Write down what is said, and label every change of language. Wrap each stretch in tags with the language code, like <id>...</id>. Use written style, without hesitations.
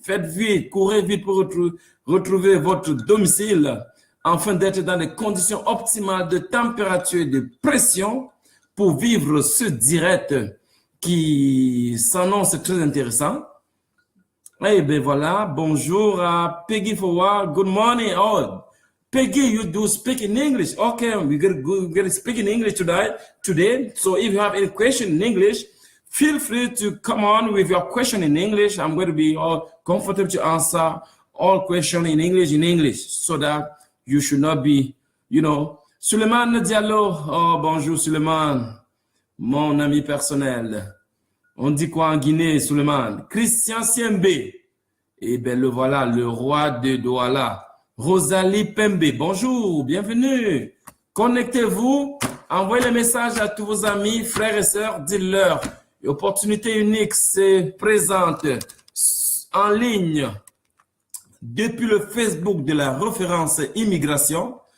<fr>Faites vite, courez vite pour retrouver votre domicile, afin d'être dans des conditions optimales de température et de pression pour vivre ce direct qui s'annonce très intéressant. Eh bien voilà, bonjour à Peggy Forward,</fr> <en>good morning. Oh, Peggy, you do speak in English. Okay, we're going to speak in English today. So if you have any question in English, feel free to come on with your question in English. I'm going to be all comfortable to answer all questions in English, so that you should not be, Suleiman Diallo,</en> <fr>oh bonjour Suleiman, mon ami personnel. On dit quoi en Guinée, Suleiman? Christian Siembe, et bien le voilà, le roi de Douala. Rosalie Pembe, bonjour, bienvenue. Connectez-vous, envoyez les messages à tous vos amis, frères et sœurs, dites-leur. Opportunité unique se présente en ligne depuis le Facebook de la référence immigration.</fr>